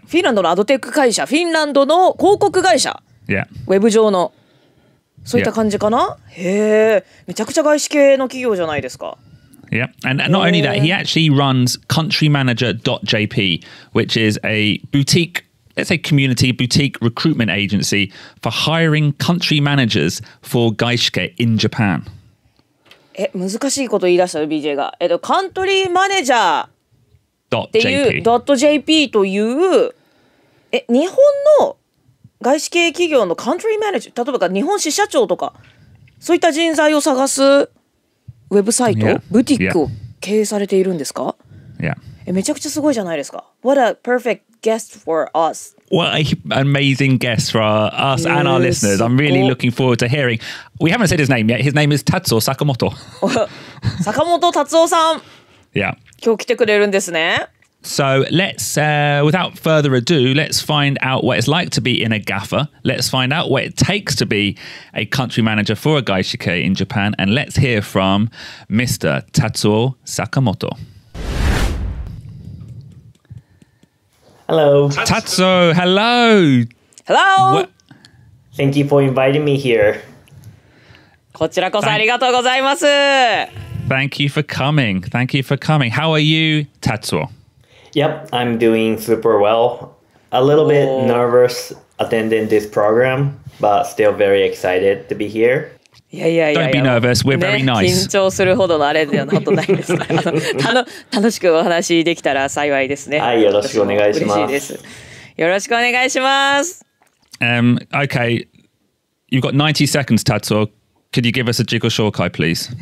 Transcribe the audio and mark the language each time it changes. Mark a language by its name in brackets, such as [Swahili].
[Japanese] フィンランドのアドテック会社。フィンランドの広告会社。 [English] Yeah. [Japanese] ウェブ上のそういった感じかな。へえ、めちゃくちゃ外資系の企業じゃないですか。 [English] Yeah, and not only that, he actually runs Country Manager.jp, which is a boutique, let's say community boutique recruitment agency for hiring country managers for 外資系 in Japan. [Japanese] 難しいこと言い出したよ BJ が。カントリーマネージャーっていう .jp という日本の外資系企業のカントリーマネージャー、例えば日本支社長とかそういった人材を探すウェブサイト、ブティックを経営されているんですか？ [English] Yeah. [Japanese] めちゃくちゃすごいじゃないですか。 [English] What a perfect guest for us. What an amazing guest for us and our listeners. I'm really looking forward to hearing. We haven't said his name yet. His name is Tatsuo Sakamoto. [Japanese] 坂本達夫さん。 [English] Yeah. [Japanese] 今日来てくれるんですね。 [English] So let's, without further ado, let's find out what it's like to be in a GAFA. Let's find out what it takes to be a country manager for a gaishike in Japan. And let's hear from Mr. Tatsuo Sakamoto. Hello. Tatsuo, hello. Hello! Thank you for inviting me here. [Japanese] こちらこそありがとうございます。 [English] Thank you for coming. Thank you for coming. How are you, Tatsuo? Yep, I'm doing super well. A little bit nervous attending this program, but still very excited to be here. [Japanese] いやいやいや [English] Don't be nervous. We're very nice. [Japanese] 緊張するほどのあれではほんとないですから楽しくお話できたら幸いですね。はい、よろしくお願いします。嬉しいです。よろしくお願いします。 [English] Okay, you've got 90 seconds, Tatsuo. Could you give us a jiggle shokai, please?